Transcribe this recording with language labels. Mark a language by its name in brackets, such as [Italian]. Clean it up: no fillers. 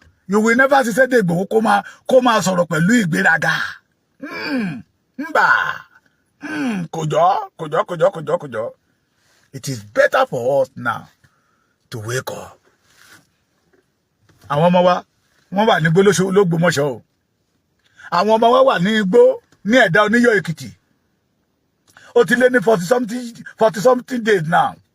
[English] You will never see [Yoruba] Sunday Igboho kó máa sọ̀rọ̀ pẹ̀lú ìgbéraga. Mbà. Kòjọ́. [English] It is better for us now to wake up. [Yoruba] Àwọn ọmọ wa wọ́n wà ní igbó l'Ógbómọ̀ṣọ́ o. Àwọn ọmọ wa wà ní igbó ní Ẹ̀dá Oníyọ̀ Èkìtì. Ó ti lé ní 40 [English] something days now.